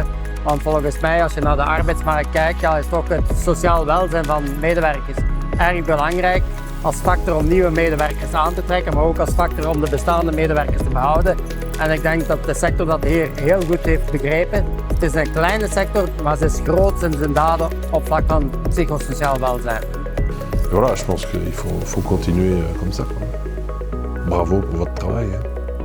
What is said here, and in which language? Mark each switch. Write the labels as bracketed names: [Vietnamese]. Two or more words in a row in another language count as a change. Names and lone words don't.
[Dutch] Want volgens mij, als je naar de arbeidsmarkt kijkt, is toch het sociaal welzijn van medewerkers erg belangrijk. Als factor om nieuwe medewerkers aan te trekken, maar ook als factor om de bestaande medewerkers te behouden. En ik denk dat de sector dat hier heel goed heeft begrepen. Het is een kleine sector, maar ze is groot in zijn daden op vlak van psychosociaal welzijn. [French] Voilà, je pense qu'il faut continuer comme ça. Bravo pour votre travail.